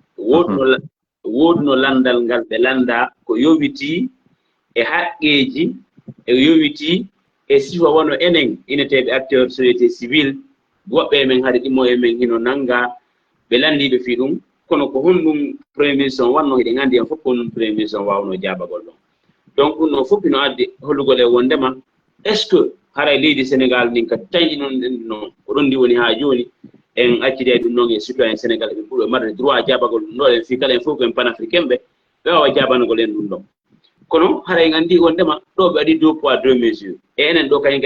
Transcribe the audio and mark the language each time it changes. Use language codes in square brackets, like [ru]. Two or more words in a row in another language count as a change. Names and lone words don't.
[ff] woodi no landal ngal ɓe landa ko yowiti e haqqeji e yowiti e sifa wono enen ineteɓe [fr] acteur société civile [ff] woɓɓe men haade ɗimmo e men hino nanga ɓe landiɓe fi ɗum kono ko honɗum [fr] premier ministre [ff] on wanno hiɗen anndi en fof ko ɗum [fr] premier ministre [ff] on wawno jabagol ɗon donc ɗum noon fof hino addi hollugol e wondema [fr] est ce que [ff] haray leydi sénégal ndin kadi taƴi noon ɗen noon ko ɗon ndi woni ha joni en accide ɗum noon e citoyen sénégal ɓe ɓuuri marde droit jabagol ɗum ɗo en fi kala en fof ko en panafricain ɓe wawa jabanogol en ɗum ɗon kono haray en anndi wondema ɗo ɓe waɗi [fr] 2 poids 2 mesures [ff] e enen ɗo kañum